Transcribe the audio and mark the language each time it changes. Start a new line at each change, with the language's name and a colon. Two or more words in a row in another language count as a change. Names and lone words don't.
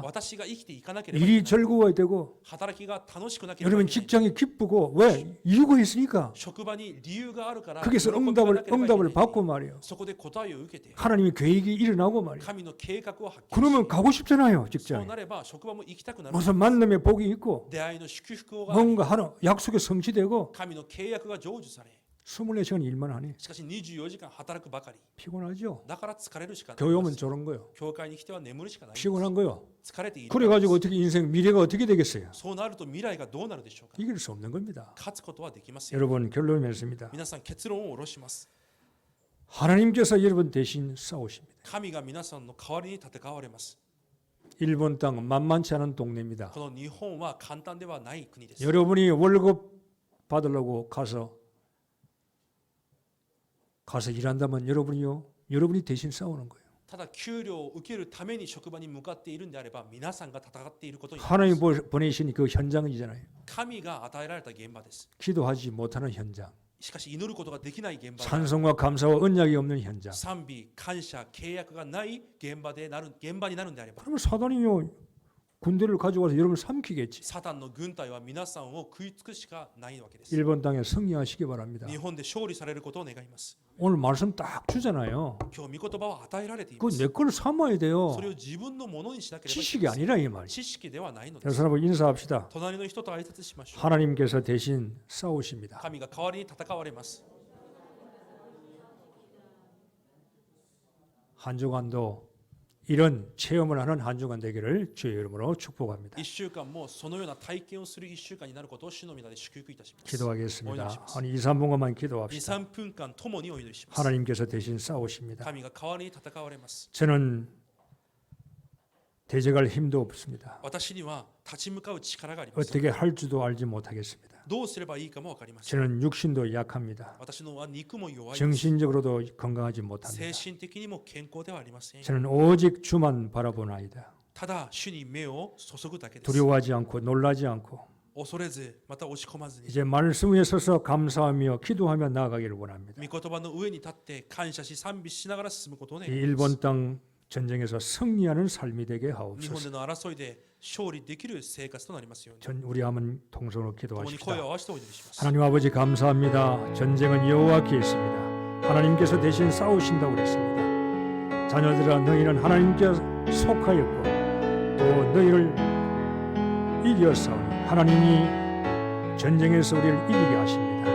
Japanese: 私が生きていかなければいけ
Korean: 일이
Japanese: ない。
Korean: 즐거워야 되고
Japanese: 働きが楽しくなければい
Korean: 여러분
Japanese: けない。
Korean: 직장이 기쁘고 왜 이유가 있으니까
Japanese: 職場に理由があるから
Korean: 거기서
Japanese: 喜びがなければいけない
Korean: 응답을 받고 말이에요.
Japanese: そこで答えを受けて
Korean: 하나님의 계획이 일어나고 말이에요.
Japanese: 神の計画を発見し
Korean: 그러면 가고 싶잖아요
Japanese: そう
Korean: 직장에.
Japanese: なれば職場も行きたくなる。
Korean: 무슨 만남의 복이 있고
Japanese: 出会いの祝福が
Korean: 뭔가 하나 약속에 성취되고
Japanese: 神の契約が成就され、
Korean: 24시간 일만 하니
Japanese: しかし24時間働くばかり
Korean: 피곤하죠.
Japanese: だから疲れるしかない
Korean: 교회 오면 저런 거요.
Japanese: 教会に来ては眠るしかない
Korean: 피곤한 거요.
Japanese: 疲れている
Korean: 그래가지고 어떻게 인생 미래가 어떻게 되겠어요?
Japanese: そうなると未来がどうなるでしょうか
Korean: 이길 수 없는 겁니다.
Japanese: 勝つことはできません
Korean: 여러분 결론이 맺습니다.
Japanese: 皆さん結論を下ろします
Korean: 하나님께서 여러분 대신 싸우십니다.
Japanese: 神が皆さんの代わりに戦われます
Korean: 일본 땅 만만치 않은 동네입니다.
Japanese: この日本は簡単ではない国です
Korean: 여러분이 월급 받으려고 가서 일한다면 여러분이 대신 싸우는 거예요.
Japanese: ただ給料を受けるために職場に向かっているんであれば皆さんが戦っていることになりま
Korean: 하나님
Japanese: す
Korean: 보내신 그 현장이잖아요.
Japanese: 神が与えられた現場です
Korean: 기도하지 못하는 현장,
Japanese: しかし祈ることができない現場で
Korean: 찬송과 감사와 언약이 없는 현장.
Japanese: 賛美感謝契約がない現場になるんであれば
Korean: 그러면 사단이요 군대를 가져와서 여러분을 삼키겠지.
Japanese: サタンの軍隊は皆さんを食いつくしかないわけです
Korean: 일본 땅에 승리하시기 바랍니다.
Japanese: 日本で勝利されることを願います
Korean: 오늘 말씀 딱 주잖아요.
Japanese: 今日御言葉を与えられていま
Korean: 그거
Japanese: す
Korean: 내 걸 삼아야 돼요.
Japanese: それを自分のものにしなければいけ
Korean: 지식이
Japanese: ません
Korean: 아니라 이 말이에요.
Japanese: 知識ではないので
Korean: 여러분
Japanese: す
Korean: 사람하고 인사합시다.
Japanese: 隣の人と挨拶しましょう
Korean: 하나님께서 대신 싸우십니다.
Japanese: 神が代わりに戦われます
Korean: 한 주간도 이런 체험을 하는 한 주간 되기를 주의 이름으로 축복합니다.
Japanese: 1 週間もそのような体験をする1週間になることを主の皆で祝福いたします
Korean: 기도하겠습니다. 오늘 한 2, 3분간만
Japanese: 2、
Korean: 기도합시다.
Japanese: 3 分間共にお祈りします
Korean: 하나님께서 대신 싸우십니다.
Japanese: 神が代わりに戦われます
Korean: 저는 대적할 힘도 없습니다.
Japanese: 私には立ち向かう力があります
Korean: 어떻게 할 줄도 알지 못하겠습니다.
Japanese: どうすればいいかも分かりません
Korean: 저는 육신도 약합니다.
Japanese: 私のは肉も弱いです
Korean: 정신적으로도 건강하지
Japanese: 精
Korean: 못합니다.
Japanese: 神的にも健康ではありません
Korean: 저는 오직 주만 바라보나이다.
Japanese: ただ主に目を注ぐだけです
Korean: 두려워하지 않고 놀라지 않고
Japanese: 恐れずまた押し込まずに
Korean: 이제 말씀 위에 서서 감사하며 기도하며 나아가기를 원합니다.
Japanese: 御言葉の上に立って感謝し賛美しながら進むことを
Korean: 이
Japanese: 願います
Korean: 일본 땅 전쟁에서 승리하는 삶이 되게
Japanese: 日本
Korean: 하옵소서.
Japanese: での争いで勝利できる生活となりますように
Korean: 전 우리 한번 동성으로
Japanese: 共に
Korean: 기도하십시다.
Japanese: 声を合わせてお祈りします
Korean: 하나님 아버지 감사합니다. 전쟁은 여호와께 있습니다. 하나님께서 대신 싸우신다고 그랬습니다. 자녀들아 너희는 하나님께 속하였고 또 너희를 이겨 싸우니 하나님이 전쟁에서 우리를 이기게 하십니다.